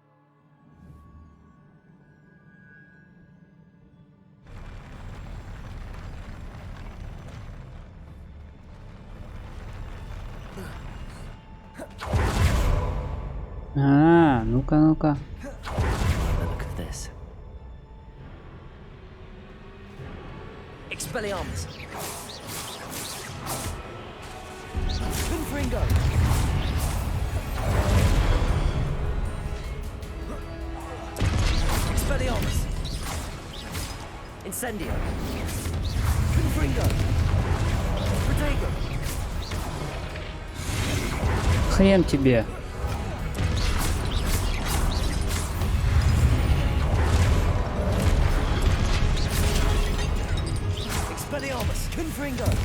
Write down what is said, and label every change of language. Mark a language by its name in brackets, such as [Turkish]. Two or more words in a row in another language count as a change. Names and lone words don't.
[Russian] А, ну-ка, ну-ка. [English] Look at this. Expelliarmus. Confringo. Expelliarmus. Incendio. Confringo. Protego. [Russian] Хрен тебе. [English] Expelliarmus. Confringo.